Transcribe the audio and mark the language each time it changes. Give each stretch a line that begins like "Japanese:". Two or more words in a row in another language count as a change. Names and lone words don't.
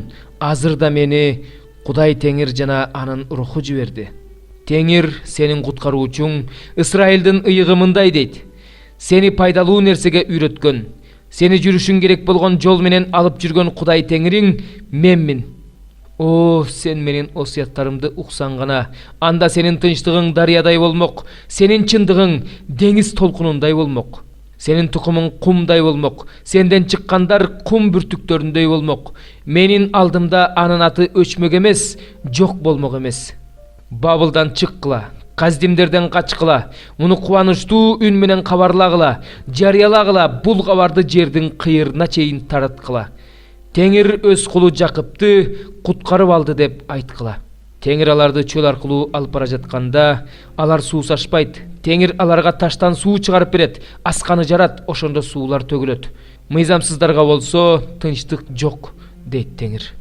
Kyrgyz: Азыр да мени Кудай Теңир жана анын руху жиберди. Теңир сенин куткаруучуң, Ысрайылдын ыйыгы мындай дейт. Сени пайдалуу нерсеге үйрөткөн, сени жүрүшүң керек болгон жол менен алып жүргөн Кудай Теңириң менмин. О, сен менин осуяттарымды уксаң гана, анда сенин тынчтыгың дарыядай болмок, сенин чындыгың деңиз толкунундай болмок. Сенин тукумуң кумдай болмок, сенден чыккандар кум бүртүктөрүндөй болмок. Менин алдымда анын аты өчмөк эмес, жок болмок эмес. Бабылдан чыккыла, каздимдерден качкыла, муну кубанычтуу үн менен кабарлагыла, жарыялагыла бул кабарды жердин кыйырына чейин таратккыла. Теңир өз кулу Жакыпты куткарып алды деп айткыла. Теңир аларды чөл аркылуу алып бара жатканда, алар суу сашпайт. Теңир аларга таштан суу чыгарып берет, асканы жарат, ошондо суулар төгүлөт. Мыйзамсыздарга болсо тынчтык жок, дейт Теңир.